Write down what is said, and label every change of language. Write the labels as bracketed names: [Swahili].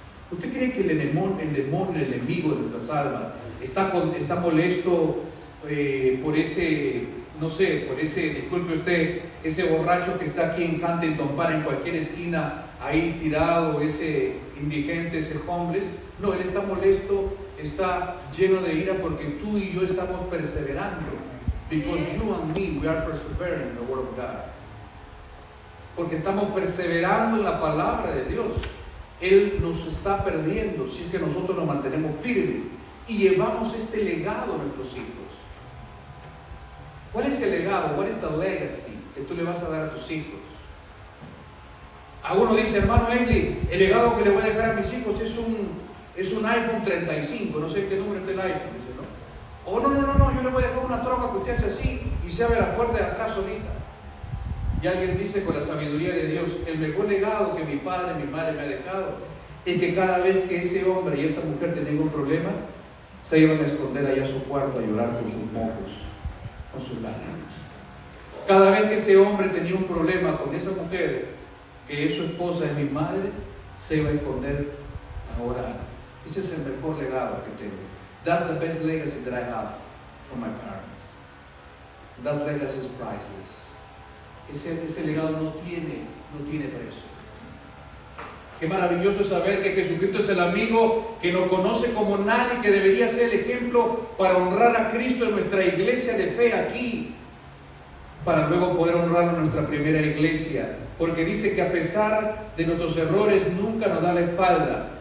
[Spanish] ¿Usted cree que el enemigo de nuestras almas está molesto por ese, no sé, disculpe usted, ese borracho que está aquí en Huntington Park, en cualquier esquina, ahí tirado, ese indigente, ese homeless? No, él está molesto, está lleno de ira porque tú y yo estamos perseverando. [English] Because you and me, we are persevering in the word of God. [Spanish] Porque estamos perseverando en la palabra de Dios. Él nos está perdiendo si es que nosotros nos mantenemos firmes y llevamos este legado a nuestros hijos. ¿Cuál es el legado? [English] What is the legacy [Spanish] que tú le vas a dar a tus hijos? Alguno dice: hermano Egli, el legado que le voy a dejar a mis hijos es un iPhone 35, no sé qué número está el iPhone, dice, ¿no? O no, yo le voy a dejar una troca que usted hace así y se abre la puerta de atrás solita. Y alguien dice con la sabiduría de Dios: el mejor legado que mi padre, mi madre me ha dejado es que cada vez que ese hombre y esa mujer tenían un problema, se iban a esconder allá a su cuarto a llorar con sus mocos, con sus lágrimas. Cada vez que ese hombre tenía un problema con esa mujer, que es su esposa, es mi madre, se iba a esconder a orar. Ese es el mejor legado que tengo. [English] That's the best legacy that I have from my parents. That legacy is priceless. [Spanish] Ese legado no tiene precio. Qué maravilloso es saber que Jesucristo es el amigo que nos conoce como nadie, que debería ser el ejemplo para honrar a Cristo en nuestra iglesia de fe aquí, para luego poder honrar en nuestra primera iglesia, porque dice que a pesar de nuestros errores nunca nos da la espalda.